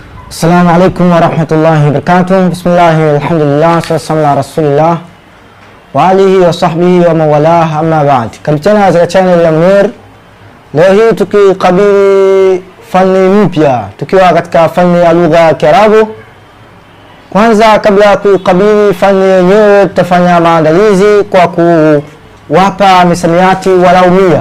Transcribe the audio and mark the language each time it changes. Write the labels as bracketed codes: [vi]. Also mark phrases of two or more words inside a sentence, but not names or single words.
[ar] السلام عليكم ورحمة الله وبركاته. بسم الله الحمد لله صلى الله على رسول الله وعلى آله وصحبه ومولاه أما بعد. [sw] Karibu tena katika channel ya Munir. Leo hii tukikabili fani mpya tukiwa katika fani ya lugha ya Kiarabu. Kwanza kabla ya kukabili fani yenyewe tutafanya maandalizi kwa kuwapa misamiati walau 100.